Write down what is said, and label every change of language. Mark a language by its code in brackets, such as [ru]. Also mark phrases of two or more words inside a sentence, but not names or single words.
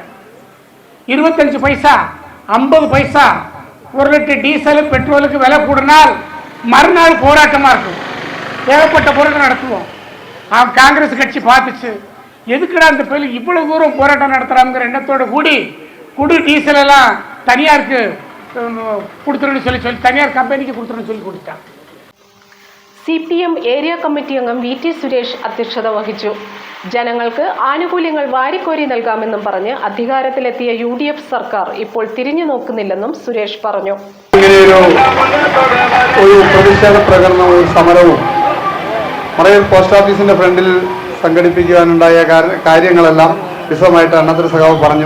[ta] 25 பைசா, 50 பைசா ஒரு லிட்டர் டீசலு பெட்ரோலுக்கு விலை கூடினால் மறுநாள் போராட்டமாக இருக்கும். ஏகப்பட்ட போராட்டம் நடத்துவோம். காங்கிரஸ் கட்சி பார்த்துச்சு, எதுக்குடா இந்த பேர் இவ்வளவு தூரம் போராட்டம் நடத்துகிறாங்கிற எண்ணத்தோடு கூடி டீசல் எல்லாம் தனியாருக்கு கொடுத்துருன்னு சொல்லி தனியார் கம்பெனிக்கு கொடுத்துருன்னு சொல்லி கொடுத்தாங்க. [ml] CPM ഏരിയ കമ്മിറ്റി അംഗം VT സുരേഷ് അധ്യക്ഷത വഹിച്ചു. ജനങ്ങൾക്ക് ആനുകൂല്യങ്ങൾ വാരിക്കോരി നൽകാമെന്നും പറഞ്ഞ് അധികാരത്തിലെത്തിയ UDF സർക്കാർ ഇപ്പോൾ തിരിഞ്ഞു നോക്കുന്നില്ലെന്നും സുരേഷ് പറഞ്ഞു. ഒരു പ്രതിഷേധ പ്രകടനവും ഒരു സമരവും മറയൂർ പോസ്റ്റ് ഓഫീസിന്റെ ഫ്രണ്ടിൽ സംഘടിപ്പിക്കുവാനുണ്ടായ കാര്യങ്ങളെല്ലാം വിശദമായിട്ട് അണ്ണാതുര സഖാവ് പറഞ്ഞു.